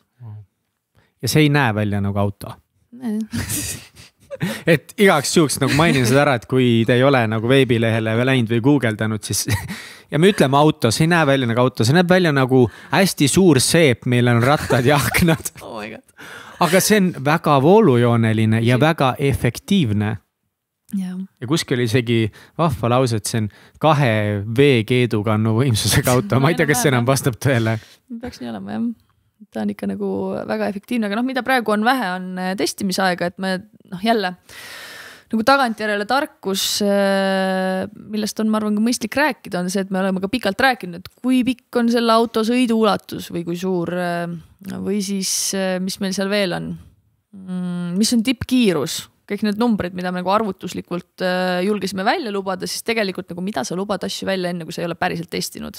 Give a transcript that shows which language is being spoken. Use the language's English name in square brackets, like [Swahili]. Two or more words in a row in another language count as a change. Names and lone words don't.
[Estonian] Ja see ei näe välja nagu auto? Et igaks juhuks nagu mainin seda ära, et kui te ei ole nagu veebilehele läinud või guugeldanud, siis ja me ütleme auto, see ei näe välja nagu auto, see näeb välja nagu hästi suur seep, meil on rattad ja aknad. [English] Oh my God. [Estonian] Aga see on väga voolujooneline ja väga efektiivne. Ja kuskil oli isegi vahva lause, et see on 2 veekeedukannu võimsusega auto. Ma ei tea, kas see enam vastab tõele. Peaks nii olema, jah. Ta on ikka nagu väga efektiivne, aga mida praegu on vähe, on testimisaega, et me jälle nagu tagantjärele tarkus, millest on, ma arvan, ka mõistlik rääkida, on see, et me oleme ka pikalt rääkinud, et kui pikk on selle auto sõidu ulatus või kui suur või siis, mis meil seal veel on, mis on tippkiirus, kõik need numbrid, mida me nagu arvutuslikult julgesime välja lubada, siis tegelikult nagu mida sa lubad asju välja enne, kui sa ei ole päriselt testinud.